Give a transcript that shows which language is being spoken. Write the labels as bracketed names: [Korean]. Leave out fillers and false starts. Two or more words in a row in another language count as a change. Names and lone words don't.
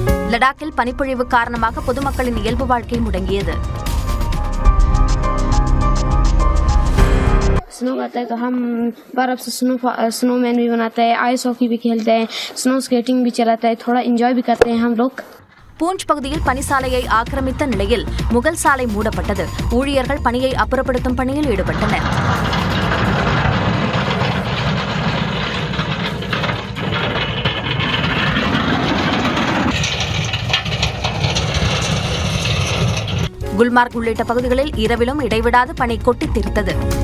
[Tamil] லடாக்கில் பனிப்பொழிவு காரணமாக பொதுமக்களின் இயல்பு வாழ்க்கை முடங்கியது. [Hindi] स्नो करते हैं तो हम बर्फ से स्नोमैन भी बनाते हैं, [English] ice hockey [Hindi] भी खेलते हैं, [English] snow skating [Hindi] भी चलाते हैं, थोड़ा एंजॉय भी करते हैं हम लोग. [Tamil] பூஞ்ச் பகுதியில் பனிசாலையை ஆக்கிரமித்த நிலையில் முகல் சாலை மூடப்பட்டது. ஊழியர்கள் பனியை அப்புறப்படுத்தும் பணியில் ஈடுபட்டனர். குல்மார்க் உள்ளிட்ட பகுதிகளில் இரவிலும் இடைவிடாது பனி கொட்டித் தீர்த்தது.